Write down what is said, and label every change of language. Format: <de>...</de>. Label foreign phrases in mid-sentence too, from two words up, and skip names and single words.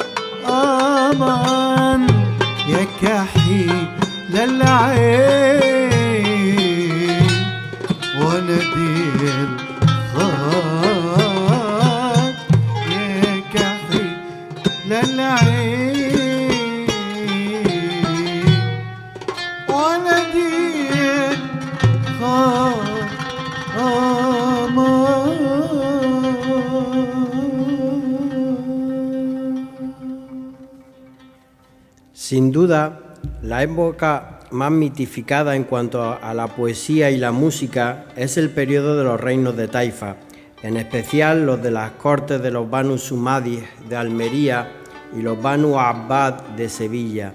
<ar>أمان يا كحيل العين ونبيل خاط يا كحيل العين ونبيل خاط</ar> <es>Sin duda, la época más mitificada en cuanto a la poesía y la música es el periodo de los reinos de Taifa, en especial los de las cortes de los Banu Sumadih de Almería y los Banu Abbad de Sevilla.</es>